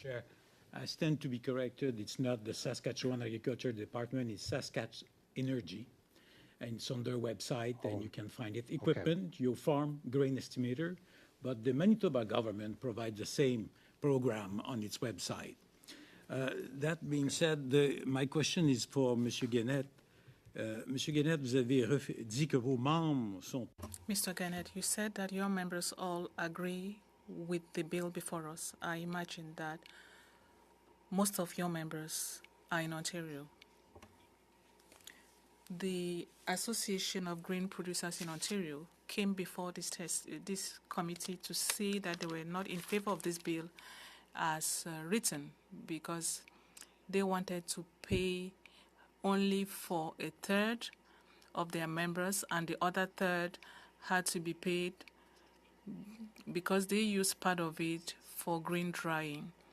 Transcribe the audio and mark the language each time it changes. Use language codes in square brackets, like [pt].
[en] Chair, I stand to be corrected. It's not the Saskatchewan Agriculture Department, it's Saskatch Energy. And it's on their website, and you can find it. Equipment, Your Farm, Grain Estimator. But the Manitoba government provides the same program on its website. That being said, my question is for Monsieur Guenette. [fr] Monsieur Guenette, vous avez dit que vos membres sont... [en] Mr. Gannett, you said that your members all agree with the bill before us. I imagine that most of your members are in Ontario. The Association of Grain Producers in Ontario came before this committee to say that they were not in favor of this bill as written, because they wanted to pay only for a third of their members, and the other third had to be paid because they use part of it for grain drying.